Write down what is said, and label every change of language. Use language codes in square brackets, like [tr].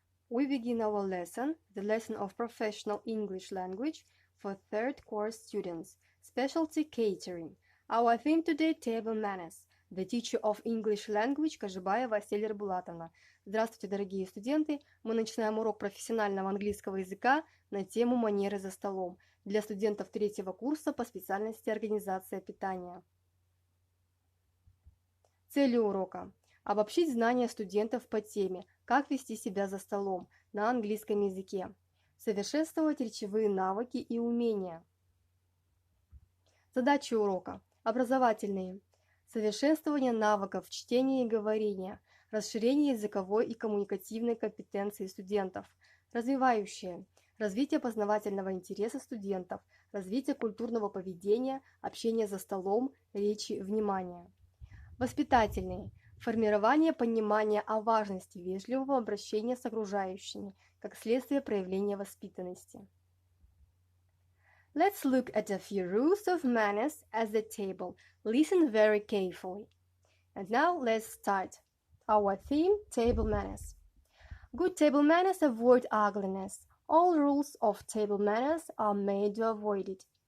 [en] We begin our lesson, the lesson of professional English language for third course students, specialty catering. Our theme today, table manners. The teacher of English language Кажибаева А.Е. [ru] Здравствуйте, дорогие студенты! Мы начинаем урок профессионального английского языка на тему манеры за столом для студентов третьего курса по специальности организация питания. Цели урока. Обобщить знания студентов по теме «Как вести себя за столом» на английском языке. Совершенствовать речевые навыки и умения. Задачи урока. Образовательные. Совершенствование навыков чтения и говорения. Расширение языковой и коммуникативной компетенции студентов. Развивающие. Развитие познавательного интереса студентов. Развитие культурного поведения, общения за столом, речи, внимания. Воспитательные. Формирование понимания о важности вежливого обращения с окружающими, как следствие проявления воспитанности. [en] Let's look at a few rules of manners at the table. Listen very carefully. And now let's start. Our theme, table manners. Good table manners avoid ugliness. All rules of table manners are made to avoid it.